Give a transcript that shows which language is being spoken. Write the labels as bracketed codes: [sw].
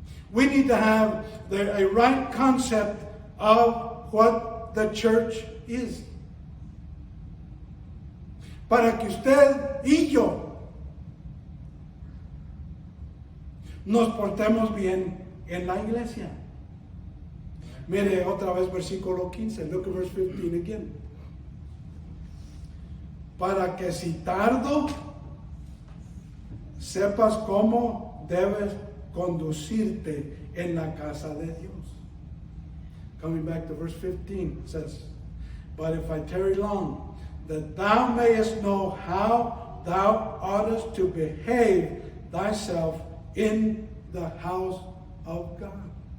[en] We need to have a right concept of what the church is. [es] Para que usted y yo nos portemos bien en la iglesia. Mire otra vez versículo 15. [en] Look at verse 15 again. [es] Para que si tardo, sepas cómo debes conducirte en la casa de Dios. [en] Coming back to verse 15, it says, but if I tarry long, that thou mayest know how thou oughtest to behave thyself in the house of God.